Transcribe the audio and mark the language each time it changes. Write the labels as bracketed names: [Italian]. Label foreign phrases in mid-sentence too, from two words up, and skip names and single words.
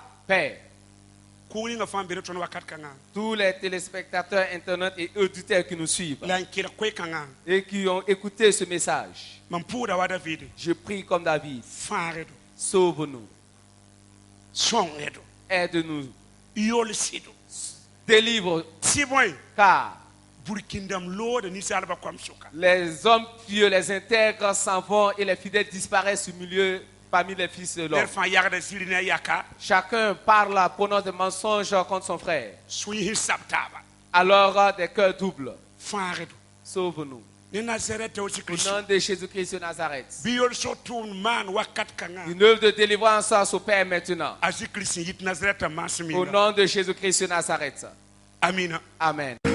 [French] Père, tous les téléspectateurs, internet et auditeurs qui nous suivent et qui ont écouté ce message, je prie comme David, sauve-nous, aide-nous, délivre, car les hommes pieux, les intègres s'en vont et les fidèles disparaissent au milieu parmi les fils de l'homme. [Mossi] ner fãa yagda ziri ne a yaka [French] Chacun parle, prononce des mensonges contre son frère. [Mossi] sũyĩ sab taaba [French] Alors des cœurs doubles. [Mossi] fãagd [French] Sauve-nous. [Mossi] ne nazarɛt tɩ [French] Au [Mossi] kirist [French] nom de Jésus-Christ de Nazareth. [Mossi] bɩ yol-soab tʋʋmd maan wakat kãngã [French] Une œuvre de délivrance s'opère maintenant. [Mossi] a zĩ kirist n yit nazarɛt n maas [French] Au [Mossi] minga [French] nom de Jésus-Christ de Nazareth. [Mossi] amina [French] Amen.